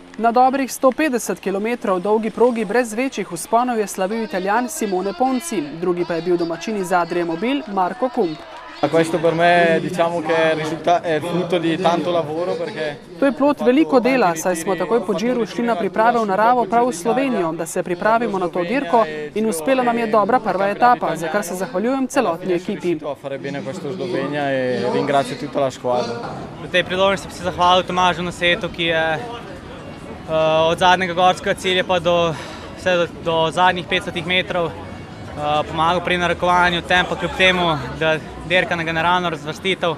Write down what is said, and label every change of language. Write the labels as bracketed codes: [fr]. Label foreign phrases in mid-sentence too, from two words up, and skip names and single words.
[sl] Na dobrih 150 km dolgi progi brez večjih vzponov je slavil Italijan Simone Ponzi, drugi pa je bil domačin iz Adrie Mobil Marco Kump. [it] Questo per me diciamo che è frutto di tanto lavoro perché [sl] To je plod veliko dela, saj smo takoj po Giru šli na priprave v naravo prav v Slovenijo, da se pripravimo na to dirko in uspela nam je dobra prva etapa, za kar se zahvaljujem celotni ekipi. V tej priložnosti bi se zahvalil Tomažu Nasetu, ki je od zadnjega gorskega cilja pa vse do zadnjih 500 metrov pomagal pri narekovanju tempa, kljub temu, da dirka na generalno razvrstitev.